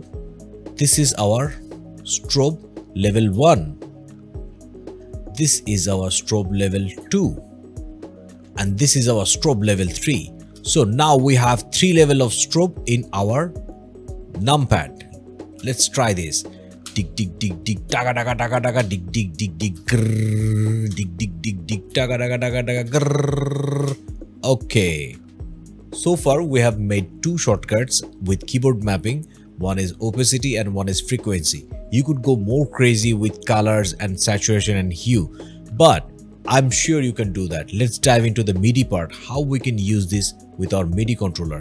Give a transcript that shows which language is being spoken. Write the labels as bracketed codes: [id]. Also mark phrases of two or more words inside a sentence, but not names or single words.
[en] This is our strobe level 1. This is our strobe level 2. And this is our strobe level 3. So now we have 3 levels of strobe in our numpad. Let's try this. Dig dig dig dig daga daga daga daga dig dig dig dig grrr, dig dig dig dig daga daga daga daga grrr. Okay. So far we have made 2 shortcuts with keyboard mapping. One is opacity and one is frequency. You could go more crazy with colors and saturation and hue, but I'm sure you can do that. Let's dive into the MIDI part, how we can use this with our MIDI controller.